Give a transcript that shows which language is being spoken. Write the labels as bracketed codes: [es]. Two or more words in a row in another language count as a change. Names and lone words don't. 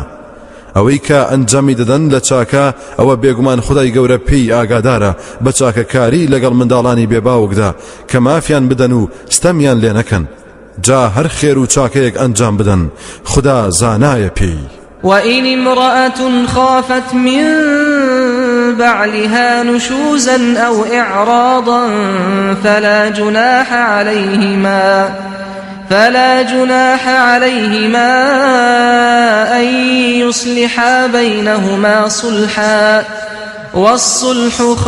[ckb] ئەوەی کە ئەنجامی دەدەن لە چاکە ئەوە بێگومان خدای گەورە پێی ئاگادارە بە چاکەکاری لەگەڵ منداڵانی بێباوکدا کە مافیان بدەن و ستەمیان لێ نەکەن جا هەر خێر و چاکەیەک ئەنجام بدەن خدا زانایە پێی. [ar] وإن امرأة خافت من بعلها نشوزا أو إعراضا فلا جناح عليهما أن يصلحا بينهما صلحا والصلح